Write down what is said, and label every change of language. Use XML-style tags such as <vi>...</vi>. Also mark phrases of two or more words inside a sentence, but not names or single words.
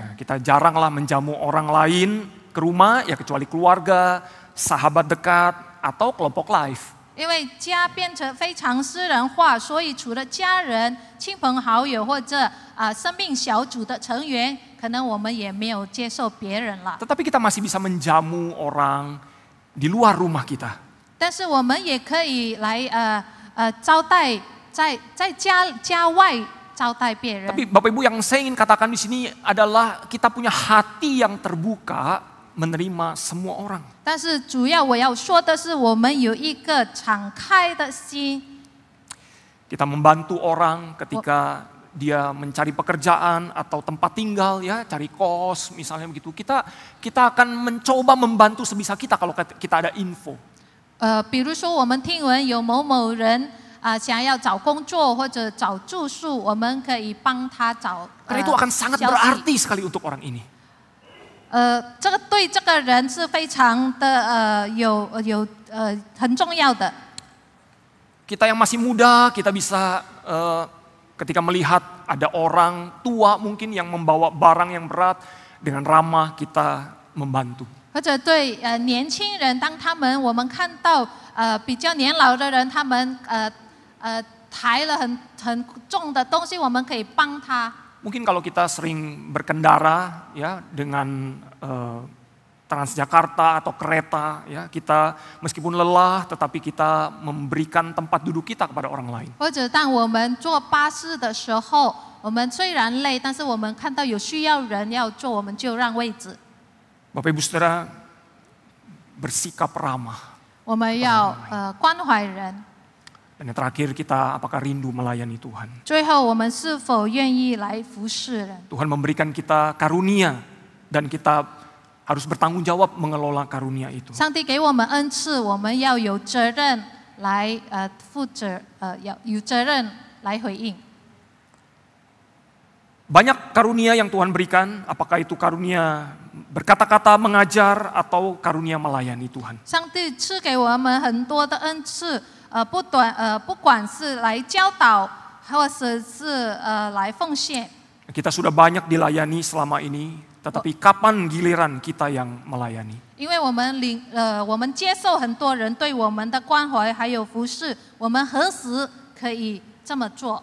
<id>Ya, kita jaranglah menjamu orang lain ke rumah ya kecuali keluarga, sahabat dekat atau kelompok live.</id> <zh>因为家变成非常私人化，所以除了家人、亲朋好友或者生命小组的成员，可能我们也没有接受别人了。</zh> <id>Tetapi kita masih bisa menjamu orang di luar rumah kita.</id> <zh>但是我们也可以来招待在家外招待别人。</zh> <id>Tapi Bapak Ibu, yang saya ingin katakan di sini adalah kita punya hati yang terbuka menerima semua orang.</id> <zh>但是主要我要说的是，我们有一个敞开的心。</zh> <id>Kita membantu orang ketika dia mencari pekerjaan atau tempat tinggal, ya, cari kos misalnya begitu. Kita akan mencoba membantu sebisa kita kalau kita ada info.</id> <zh>比如说我们听闻有某某人想要找工作或者找住宿，我们可以帮他找。</zh> <id>Karena itu akan sangat berarti sekali untuk orang ini.</id> <zh>这个对这个人是非常的很重要的。</zh> <id>Kita yang masih muda, kita bisa ketika melihat ada orang tua mungkin yang membawa barang yang berat, dengan ramah kita membantu.</id> <zh>或者对年轻人，当我们看到比较年老的人，他们抬了很重的东西，我们可以帮他。</zh> <id>Mungkin kalau kita sering berkendara, ya, dengan Transjakarta atau kereta, ya, kita meskipun lelah tetapi kita memberikan tempat duduk kita kepada orang lain.</id> <zh>或者当我们坐巴士的时候，我们虽然累，但是我们看到有需要人要坐，我们就让位置。</zh> <id>Bapak Ibu Saudara, bersikap ramah.</id> <zh>我们要关怀人。</zh> <id>Dan yang terakhir, kita apakah rindu melayani Tuhan?</id> <zh>最后，我们是否愿意来服侍人？</zh> <id>Tuhan memberikan kita karunia dan kita harus bertanggung jawab mengelola karunia itu.</id> <zh>上帝给我们恩赐，我们要有责任来负责，要有责任来回应。</zh> <id>Banyak karunia yang Tuhan berikan, apakah itu karunia berkata-kata, mengajar, atau karunia melayani Tuhan.</id> <zh>上帝赐给我们很多的恩赐，不管是来教导，或者是来奉献。</zh> <id>Kita sudah banyak dilayani selama ini, tetapi kapan giliran kita yang melayani?</id> <zh>因为我们接受很多人对我们的关怀还有服侍，我们何时可以这么做？</zh>